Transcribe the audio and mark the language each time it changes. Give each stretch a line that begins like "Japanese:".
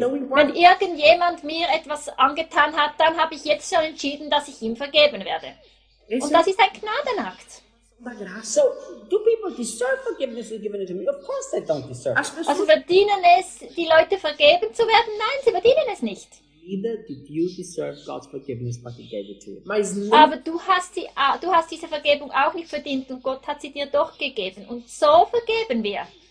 German: Wenn irgendjemand mir etwas angetan hat, dann habe ich jetzt schon entschieden, dass ich ihm vergeben werde. Und das ist ein Gnadenakt.
English: So, do people deserve forgiveness when given it to me? Of course they don't deserve it.
German: Also verdienen es die Leute vergeben zu werden? Nein, sie verdienen es nicht.
English: Neither did you deserve God's forgiveness, but he gave it to you.
German: Aber du hast diese Vergebung auch nicht verdient und Gott hat sie dir doch gegeben. Und so vergeben wir.